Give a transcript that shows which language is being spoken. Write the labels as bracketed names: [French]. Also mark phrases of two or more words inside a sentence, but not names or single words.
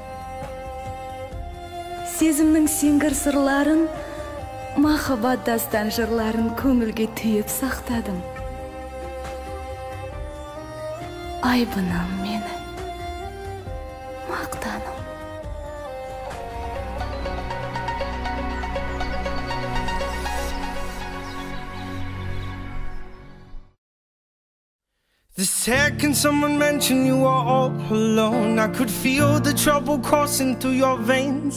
[Kazakh] Сезімнің сеңгір сырларын, махаббат дастан жырларын көңілге түйіп сақтадым. Айбыным мені, мақтаным. [English] The second someone mentioned you were all alone, I could feel the trouble coursing through your veins.